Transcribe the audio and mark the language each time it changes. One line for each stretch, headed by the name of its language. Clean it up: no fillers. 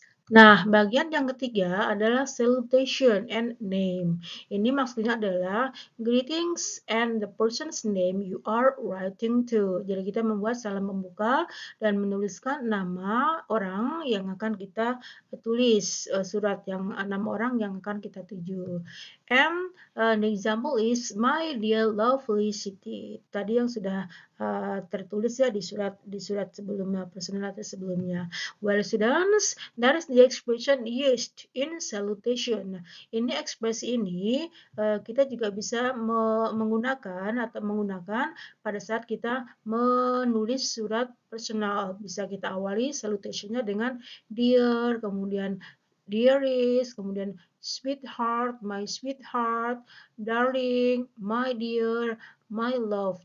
Indonesian: Nah, bagian yang ketiga adalah salutation and name. Ini maksudnya adalah
English: greetings and the person's name you are writing to.
Indonesian: Jadi kita membuat salam pembuka dan menuliskan nama orang yang akan kita tulis, surat yang 6 orang yang akan kita tuju.
English: And an example is my dear lovely city.
Indonesian: Tadi yang sudah tertulis ya di surat sebelumnya, personal letter sebelumnya.
English: Well, students, that is the expression used in salutation.
Indonesian: Ini ekspresi ini kita juga bisa menggunakan pada saat kita menulis surat personal. Bisa kita awali salutationnya dengan dear, kemudian dearest, kemudian sweetheart, my sweetheart, darling, my dear, my love.